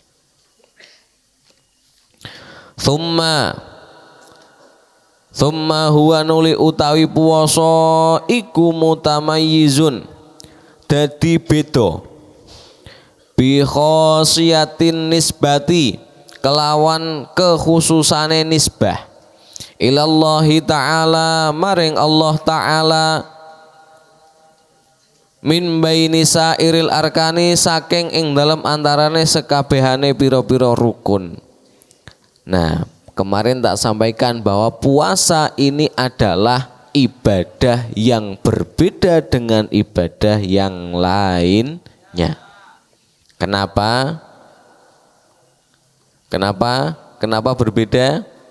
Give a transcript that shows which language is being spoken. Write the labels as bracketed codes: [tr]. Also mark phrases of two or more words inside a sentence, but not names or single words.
[ar] ثم هو [jv] nuli utawi puasa iku mutamayyizun, dadi beda [ar] بخصوصية النسبة, [jv] kelawan kekhususane nisbah, [ar] إلى الله تعالى [jv] maring Allah ta'ala, [ar] من بين سائر الأركان, [jv] saking ing dalam antarane sekabehane piro-piro rukun. [id] Nah kemarin tak sampaikan bahwa puasa ini adalah ibadah yang berbeda dengan ibadah yang lainnya. Kenapa? Kenapa berbeda?